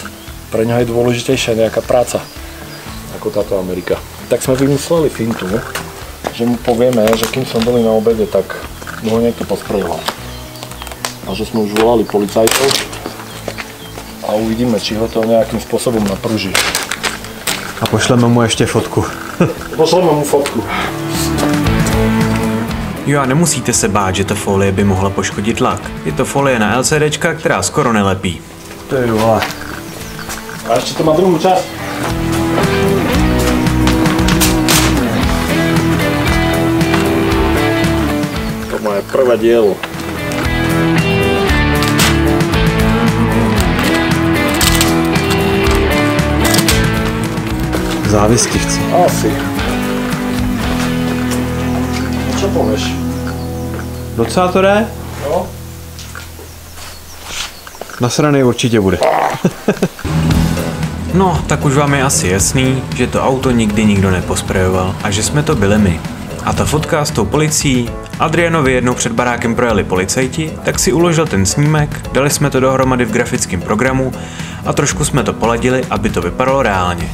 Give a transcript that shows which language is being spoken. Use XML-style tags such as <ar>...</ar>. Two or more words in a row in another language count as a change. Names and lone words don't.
<sk>Pre ňo je dôležitejšia nejaká práca, ako táto Amerika. Tak sme vymysleli fintu, že mu povieme, že kým sme boli na obede, tak mu ho niekto posprejoval. A že sme už volali policajtov a uvidíme, či ho to nejakým spôsobom napruží.</sk> <cs>A pošleme mu ještě fotku. Pošleme mu fotku. Jo a nemusíte se bát, že ta folie by mohla poškodit lak. Je to folie na LCDčka, která skoro nelepí. Ty vole.</cs> <sk>A ešte to má druhú časť. To moje prvé dielo. Závistivci. Asi. Čo povieš?</sk> <cs>Docela to jde? No? Nasranej určitě bude. No, tak už vám je asi jasný, že to auto nikdy nikdo neposprejoval a že jsme to byli my. A ta fotka s tou policií, Adrianovi jednou před barákem projeli policajti, tak si uložil ten snímek, dali jsme to dohromady v grafickém programu a trošku jsme to poladili, aby to vypadalo reálně.</cs>